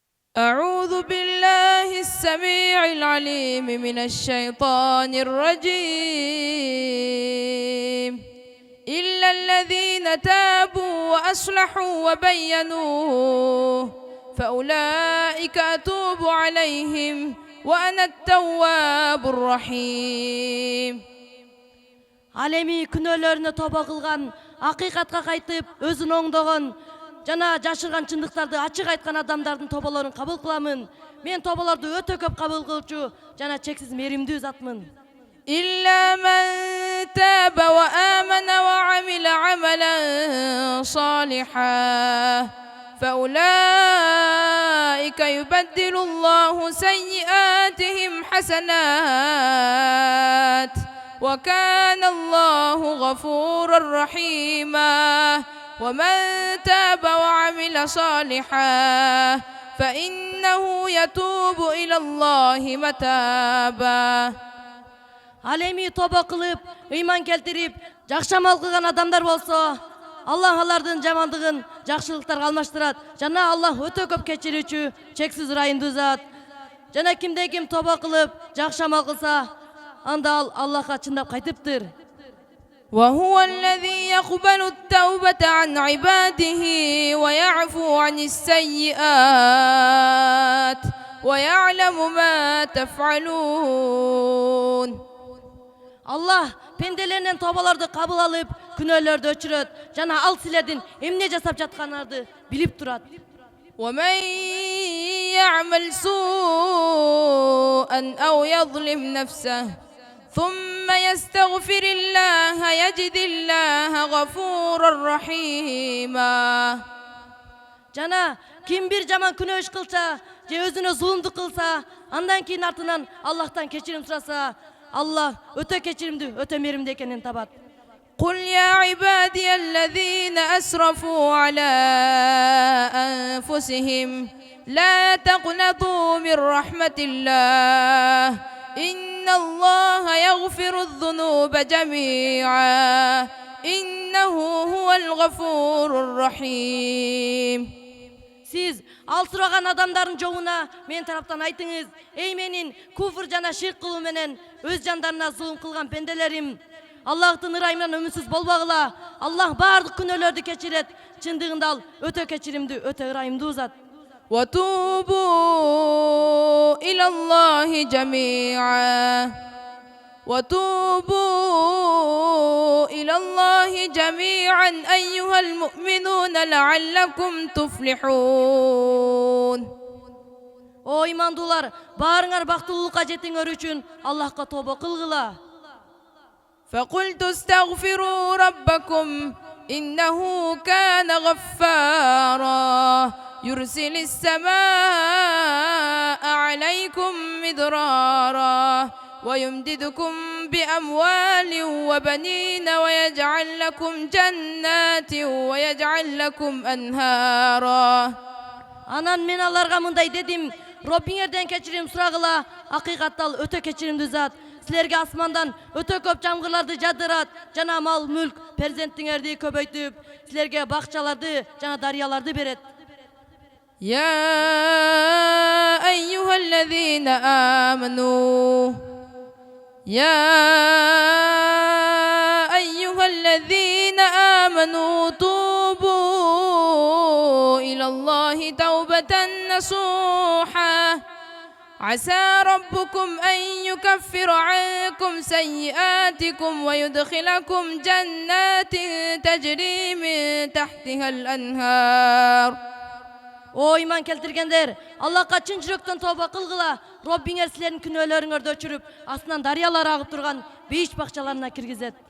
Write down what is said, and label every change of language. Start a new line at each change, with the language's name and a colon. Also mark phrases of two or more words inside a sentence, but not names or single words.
Arabic: أعوذ بالله السميع العليم من الشيطان الرجيم إلا الذين تابوا وأصلحوا وبينوا فأولئك أتوب عليهم وأنا التواب الرحيم.
Kyrgyz: Алеми күнөөлөрүнө тоба кылган, акыйкатка кайтып, өзүн оңдогон жана жашырган чындыктарды ачык айткан адамдардын тоболорун кабыл кыламын. Мен тоболорду өтө көп кабыл кылчу жана чексиз меримдүү затмын.
Arabic: إلا من تاب وآمن وعمل عملا صالحا فأولئك يبدل الله سيئاتهم حسنات وكان الله غفورا رحيما. ومن تاب وعمل صالحا فإنه يتوب إلى الله متابا.
Kyrgyz: Алеми тоба кылып, ыйман келтирип, жакшы амал кылган адамдар болсо, Аллах алардын жамандыгын жакшылыктарга алмаштырат. Жана Аллах өтө көп кечирүүчү, чексиз ырайымдуу зат. Жана кимде ким тоба кылып, жакшы амал кылса, анда ал Аллахка чындап кайтыптыр.
Arabic: وهو الذي يقبل التوبة عن عباده ويعفو عن السيئات ويعلم ما تفعلون.
Kyrgyz: Аллах пенделеринен тобаларды кабыл алып, күнөөлөрдү өчүрөт. Жана ал силердин эмне жасап жатканыңарды билип турат.
Arabic: ومن يعمل سوءا أو يظلم نفسه ثم يستغفر الله يجد الله غفورا رحيما.
Kyrgyz: Жана ким бир жаман күнөө иш кылса, же өзүнө зулумдук кылса, андан кийин артынан Аллахтан кечирим сураса, Аллах өтө кечиримдүү, өтө меримдүү экенин табат.
Arabic: قل يا عبادي الذين أسرفوا على أنفسهم لا تقنطوا من رحمة الله إن الله يغفر الذنوب جميعا إنه هو الغفور الرحيم.
Kyrgyz: Siz ал сураган адамдардын жолуна мен тараптан айтыңыз: эй менин куфр жана ширк кылуу менен өз жандарына зулум кылган пенделерим, Аллахтын ырайымынан үмүтсүз болбогула. Аллах бардык күнөөлөрдү кечирет. Чындыгында ал өтө кечиримдүү, өтө ырайымдуу зат.
Arabic: وتوبوا إلى الله جميعا وتوبوا إلى الله جميعا أيها المؤمنون لعلكم تفلحون.
Kyrgyz: О имандуулар, баарыңар бактылуулукка жетиңер үчүн Аллахка тоба кылгыла.
Arabic: فقلت استغفروا ربكم إنه كان غفارا يرسل السماء عليكم مدرارا ويمددكم بأموال وبنين ويجعل لكم جنات ويجعل لكم أنهارا.
Kyrgyz: Анан мен аларга мындай дедим: Роббиңерден кечирим сурагыла. Акыйкатта ал өтө кечиримдүү зат. Силерге асмандан өтө көп жамгырларды жадырат, жана мал, мүлк, перзенттиңерди көбөйтүп, силерге бакчаларды жана дарыяларды берет.
Arabic: يا أيها الذين آمنوا توبوا إلى الله توبة نصوحا عسى ربكم أن يكفر عنكم سيئاتكم ويدخلكم جنات تجري من تحتها الأنهار.
Kyrgyz: О иман келтиргендер, Аллахка чын жүрөктөн тоба кылгыла. Роббиңер силердин күнөөлөрүңөрдү өчүрүп, астынан дарыялар агып турган бейиш бакчаларына киргизет.